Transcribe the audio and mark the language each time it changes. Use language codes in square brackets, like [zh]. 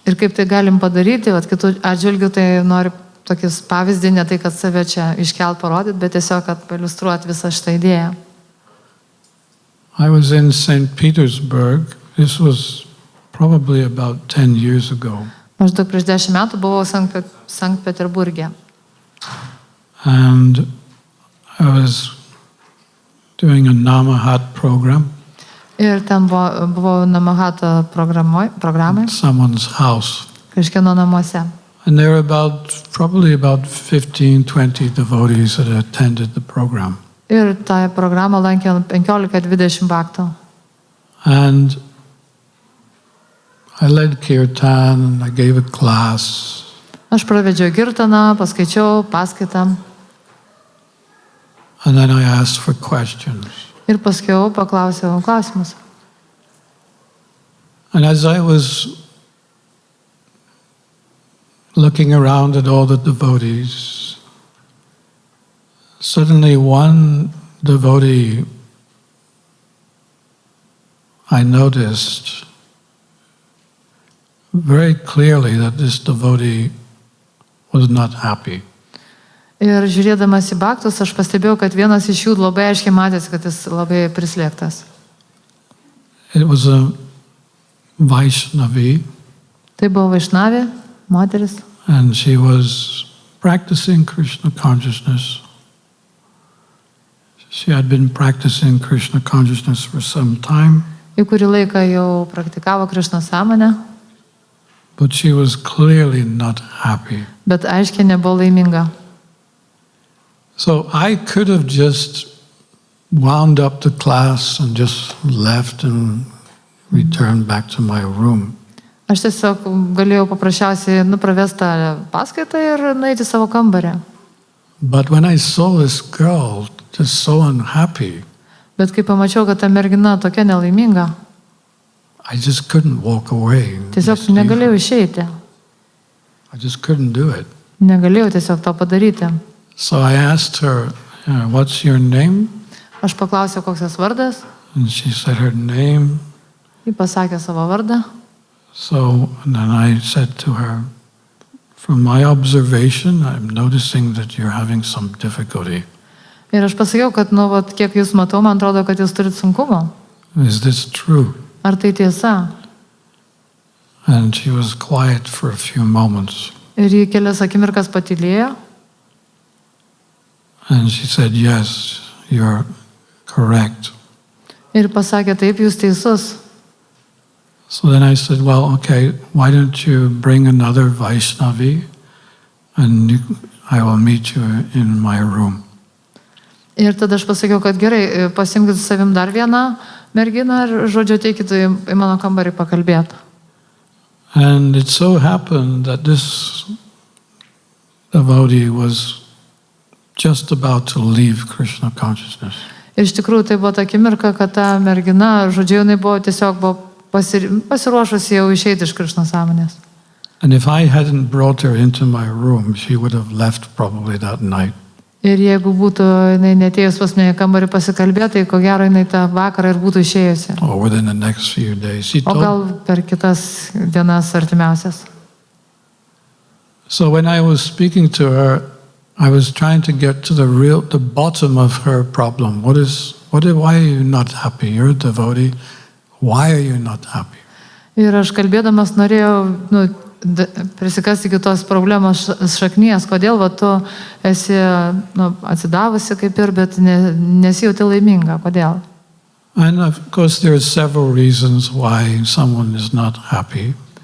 [lt] Ir kaip tai galim padaryti, kitų atžvilgių, tai noriu tokis pavyzdį, ne tai, kad save čia iškelt parodyti, bet tiesiog, kad pailiustruoti visą šitą idėją. [en] I was in St. Petersburg. This was probably about 10 years ago. [lt] Maždaug prieš 10 metų buvau Sankt Peterburge. [en] And I was doing a Namahat program. [lt] Ir ten buvo Namahat programai. [en] Someone's house. [lt] Kažkieno namuose. [en] And there were probably about 15-20 devotees that attended the program. [lt] Ir tą programą lankė 15-20 bhaktų. [en] And I led kirtan, I gave a class. [lt] Aš pravedžiau kirtaną, paskaičiau paskaitą [en] And then I asked for questions. [lt] ir paskiau paklausiau klausimus. [en] And as I was looking around at all the devotees, suddenly one devotee I noticed very clearly that this devotee was not happy. [lt] Ir žiūrėdamas į baktus, aš pastebėjau, kad vienas iš jų labai aiškiai matėsi, kad jis labai prislėgtas. [en] It was a Vaishnavi, [lt] Tai buvo Vaišnavė, moteris, [en] and she was practicing Krishna consciousness. She had been practicing Krishna consciousness for some time, [lt] į kurį laiką jau praktikavo Krišnos sąmonę, [en] but she was clearly not happy. [lt] bet aiškiai nebuvo laiminga. [en] So I could have just wound up the class and just left and returned back to my room. [lt] Aš tiesiog galėjau paprasčiausiai pravesti tą paskaitą ir nueiti į savo kambarį. [en] But when I saw this girl just so unhappy, [lt] Bet kai pamačiau, kad ta mergina tokia nelaiminga, [en] I just couldn't walk away. [lt] tiesiog [en] Just leave her. [lt] negalėjau išeiti. [en] I just couldn't do it. [lt] Negalėjau tiesiog to padaryti. [en] So I asked her, what's your name? [lt] Aš paklausiau, koks jos vardas. [en] And she said her name. [lt] Ji pasakė savo vardą. [en] So and then I said to her, from my observation, I'm noticing that you're having some difficulty. [lt] Ir aš pasakiau, kad, kiek jūs matau, man atrodo, kad jūs turit sunkumą. [en] Is this true? [lt] Ar tai tiesa? [en] And she was quiet for a few moments. [lt] Ir ji kelias akimirkas patylėjo. [en] And she said, yes, you're correct. [lt] Ir pasakė, taip, jūs teisus. [en] So then I said, well, okay, why don't you bring another Vaishnavi and I will meet you in my room. [lt] Ir tada aš pasakiau, kad gerai, pasimkite su savim dar vieną merginą ir, žodžiu, ateikite į mano kambarį pakalbėti. [en] And it so happened that this devotee was just about to leave Krishna consciousness. [lt] Ir iš tikrųjų tai buvo ta akimirka, kad ta mergina, žodžiu, jinai buvo tiesiog pasiruošusi jau išeiti iš Krišnos sąmonės. [en] And if I hadn't brought her into my room, she would have left probably that night. [lt] Ir jeigu būtų jinai netėjus pas mane į kambarį pasikalbėti, tai ko gero jinai tą vakarą ir būtų išėjusi. [en] Or within the next few days. She [lt] O [en] told, [lt] gal per kitas dienas artimiausias. [en] so when I was speaking to her, I was trying to get to the bottom of her problem. Why are you not happy? You're a devotee. Why are you not happy? [lt] Ir aš kalbėdamas norėjau prisikasti kitos problemos šaknies, kodėl tu esi atsidavusi kaip ir, bet nesijauti laiminga, kodėl. [en] And of course there are several reasons why someone is not happy.